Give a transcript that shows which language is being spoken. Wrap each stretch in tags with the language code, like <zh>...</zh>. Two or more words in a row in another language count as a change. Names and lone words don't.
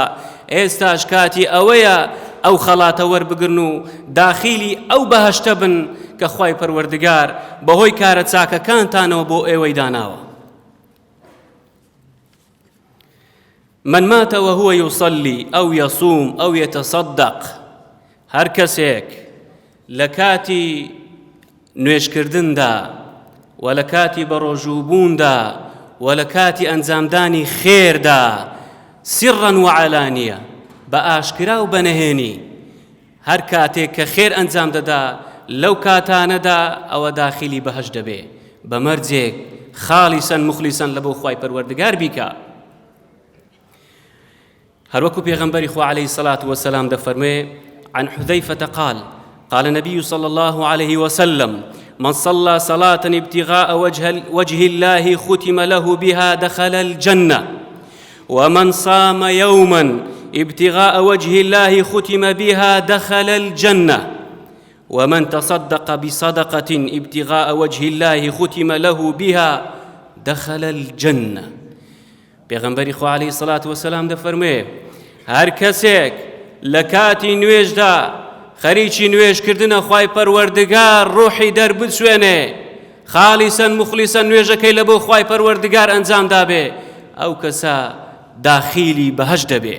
<ckb>ئێستاش کاتی ئەوەیە ئەو خەڵاتە وەربگرن و داخیلی ئەو بەهەشتە بن کە خوای پەروەردگار بەهۆی کارە چاکەکانتانەوە بۆ ئێوەی داناوە.</ckb> <ar>من مات وهو يصلي أو يصوم أو يتصدق،</ar> <ckb>هەر کەسێک لە کاتی نوێژکردندا و لە کاتی بەڕۆژووبووندا و لە کاتی ئەنجامدانی خێردا</ckb> <ar>سرا وعلانیە،</ar> <ckb>بە ئاشکرا و بەنهێنی، هەر کاتێک کە خێر ئەنجام دەدا لەو کاتانەدا ئەوە داخلی بەهەشت دەبێ، بە مەرجێک</ckb> <ar>خاڵیسەن مخلیسەن</ar> <ckb>لە بۆ خوای پەروەردگار بیکە. هەروەکو پێغەمبەری خوا</ckb> <ar>عليه الصلاة والسلام دەفەرمێ عن حذيفة قال النبي صلى الله عليه وسلم من صلى صلاة ابتغاء وجه الله ختم له بها دخل الجنة، ومن صام يوما ابتغاء وجه الله ختم بها دخل الجنة، ومن تصدق بصدقة ابتغاء وجه الله ختم له بها دخل الجنة.</ar> <ckb>پیغمبری خوا</ckb> <ar>علیه الصلاة والسلام</ar> <ckb>دەفەرمێ هەر کەسێک لە کاتی نوێژدا خەریکی نوێژکردنە خوای پەروەردگار ڕوحی دەربچوێنێ،</ckb> <ar>خاڵیسەن مخلیسەن</ar> <ckb>نوێژەکەی لە بۆ خوای پەروەردگار ئەنجام دابێ، ئەو کەسە داخیلی بەهەشت دەبێ.</ckb>